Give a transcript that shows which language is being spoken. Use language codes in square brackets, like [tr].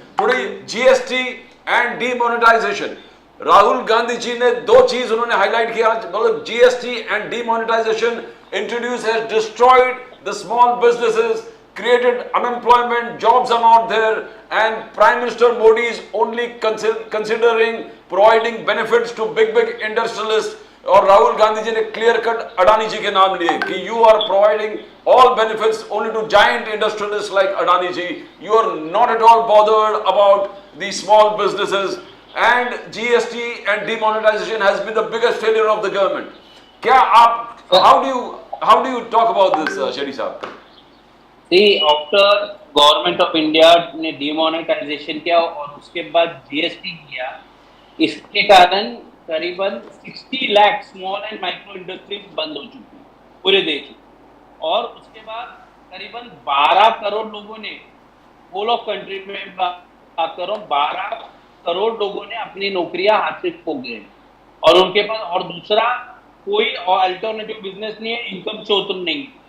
[en] today GST and demonetisation, [hi] Rahul Gandhi ji ने 2 चीज उन्होंने हाईलाइट किया, मतलब [en] GST and demonetisation introduce has destroyed the small businesses, created unemployment, jobs are not there, and Prime Minister Modi is only considering providing benefits to big industrialists. [hi] और राहुल गांधी जी ने clear cut Adani जी के नाम लिए कि [en] You are providing all benefits only to giant industrialists like Adani ji. You are not at all bothered about the small businesses, and GST and demonetization has been the biggest failure of the government. [hi] क्या आप [en] how do you talk about this, Shetty साहब? [hi] See, after government of India ने demonetisation किया और उसके बाद GST किया, इसके कारण करीबन 60 lakh small and micro industries बंद हो चुकी है पूरे देश में, और उसके बाद करीबन 12 करोड़ लोगों ने होल ऑफ कंट्री में बात कर रहा हूँ 12 करोड़ लोगों ने अपनी नौकरियां हाथ से खो गए और उनके पास और दूसरा कोई अल्टरनेटिव बिजनेस नहीं है, इनकम स्रोत नहीं।